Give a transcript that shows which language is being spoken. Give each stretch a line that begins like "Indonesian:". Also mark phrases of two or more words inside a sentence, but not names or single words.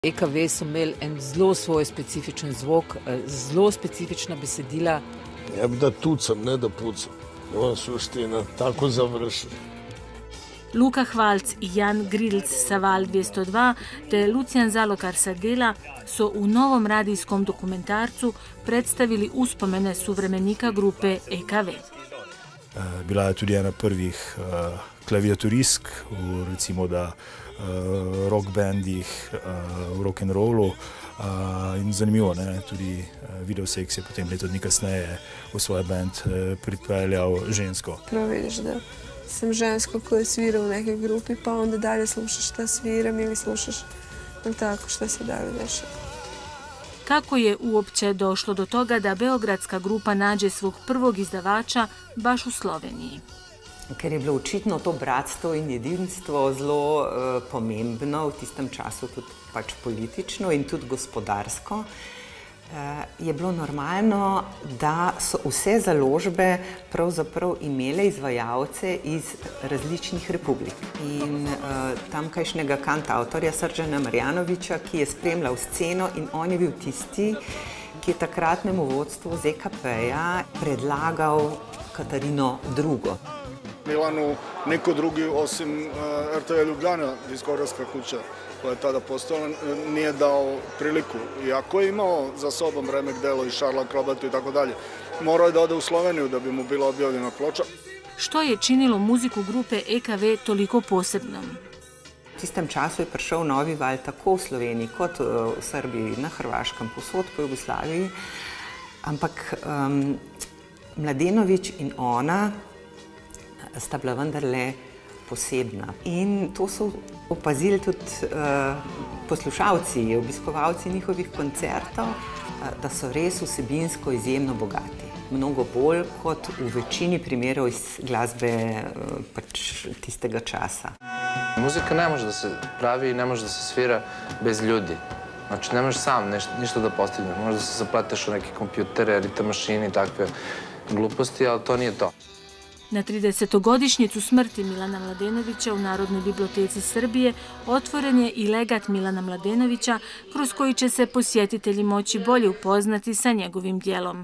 Slovenian: EKV so imeli en zelo svoj specifičen zvok, zelo specifična besedila.
Serbian: Ja bi da tucam, ne da pucam. Ovo suština, tako završeno.
Croatian: Luka Hvalc i Jan Grilc sa Val 202 te Lucijan Zalokar sa Dela so u novom radijskom dokumentarcu predstavili uspomene suvremenika grupe EKV.
Slovenian: Bila je tudi ena prvih klaviaturistk v recimo da rock bandih, v rock'n'rollu in zanimivo, ne, tudi Videosex je potem leto dni kasneje v svoj band pripeljal žensko.
Serbian: Prvo vidiš da sam žensko koja svira u nekoj grupi, pa onda dalje slušaš šta sviram ili slušaš tako šta se dalje dešava.
Croatian: Kako je uopće došlo do toga da beogradska grupa nađe svog prvog izdavača baš u Sloveniji?
Slovenian: Ker je bilo očitno to bratstvo in jedinstvo zelo pomembno v tistem času, tudi pač politično in tudi gospodarsko, je bilo normalno, da so vse založbe pravzaprav imele izvajalce iz različnih republik. In tamkajšnjega kantavtorja Srđana Marjanovića, ki je spremljal sceno, in on je bil tisti, ki je takratnemu vodstvu ZKP-ja predlagal Katarino II.
Serbian: Milanu niko drugi osim RTV Ljubljana, diskografska kuća koja je tada postojala, nije dao priliku. Iako je imao za sobom remek delo i Šarla Krobatu i tako dalje, morao je da ode u Sloveniju da bi mu bila objavljena ploča.
Croatian: Što je činilo muziku grupe EKV toliko posebnom?
Slovenian: V tistem času je prišel novi val tako v Sloveniji kot v Srbiji, na Hrvaškem, posod po Jugoslaviji, ampak Mladenović in ona sta bila vendarle posebna. In to so opazili tudi poslušalci, obiskovalci njihovih koncertov, da so res vsebinsko izjemno bogati. Mnogo bolj kot v večini primerov iz glasbe pač tistega časa.
Serbian: Muzika ne može da se pravi i ne može da se svira bez ljudi. Znači ne možeš sam ništa da postigneš. Možda se zapleteš u neke kompjutere, ritam mašine i takve gluposti, ali to nije to.
Croatian: Na 30-godišnjicu smrti Milana Mladenovića u Narodnoj biblioteci Srbije otvoren je i legat Milana Mladenovića, kroz koji će se posjetitelji moći bolje upoznati sa njegovim djelom.